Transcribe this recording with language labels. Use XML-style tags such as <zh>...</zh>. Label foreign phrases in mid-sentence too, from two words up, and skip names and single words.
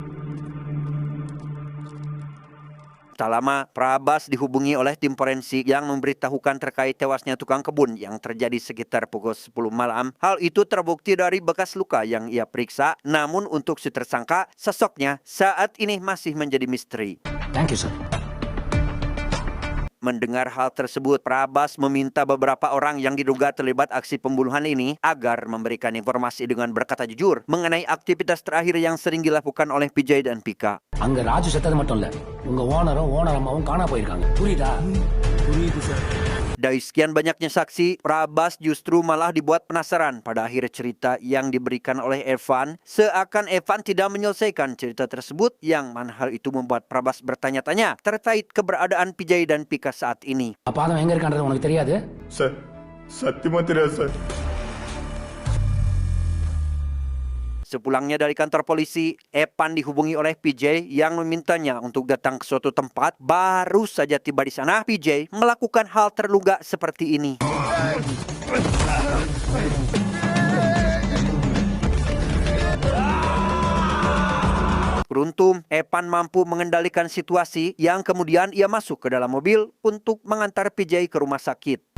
<id>Tak lama, Prabas dihubungi oleh tim forensik yang memberitahukan terkait tewasnya tukang kebun yang terjadi sekitar pukul 10 malam. Hal itu terbukti dari bekas luka yang ia periksa, namun untuk si tersangka, sosoknya saat ini masih menjadi misteri.</id> <en>Thank you, sir.</en> <id>Mendengar hal tersebut, Prabas meminta beberapa orang yang diduga terlibat aksi pembunuhan ini agar memberikan informasi dengan berkata jujur mengenai aktivitas terakhir yang sering dilakukan oleh PJ dan Pika.</id> <ta>அங்க ராஜு செத்தது மட்டும் இல்ல உங்க ஓனர் அம்மாவும் காணா போயிருக்காங்க புரியுதா புரியுது சார்.</ta> <id>Dari sekian banyaknya saksi, Prabas justru malah dibuat penasaran pada akhir cerita yang diberikan oleh Evan. Seakan Evan tidak menyelesaikan cerita tersebut, yang mana hal itu membuat Prabas bertanya-tanya terkait keberadaan PJ dan Pika saat ini.</id> <ta>அப்ப அவன் எங்க இருக்கான்றது உனக்கு தெரியாது? சார் சத்தியமா தெரியாது சார்.</ta> <id>Sepulangnya dari kantor polisi, Epan dihubungi oleh PJ yang memintanya untuk datang ke suatu tempat. Baru saja tiba di sana, PJ melakukan hal terluga seperti ini. Beruntung, Epan mampu mengendalikan situasi yang kemudian ia masuk ke dalam mobil untuk mengantar PJ ke rumah sakit.</id>